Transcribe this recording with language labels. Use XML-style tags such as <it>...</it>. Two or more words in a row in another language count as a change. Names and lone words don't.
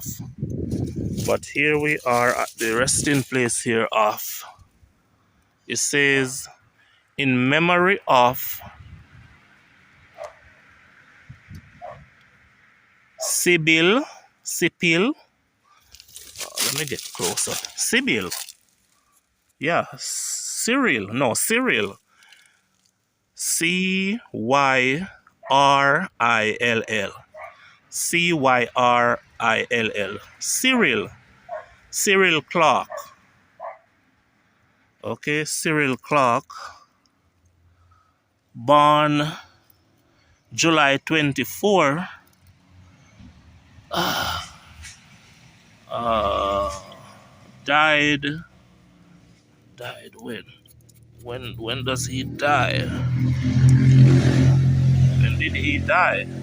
<en>But here we are at the resting place here of, it says, in memory of Sibyl, let me get closer. Sibyl. Yeah, Cyril. No, Cyril. Cyril. Cyril. Cyril. Cyril Clark. Okay, Cyril Clark. Born July 24. Died when? When does he die? When did he die?</en>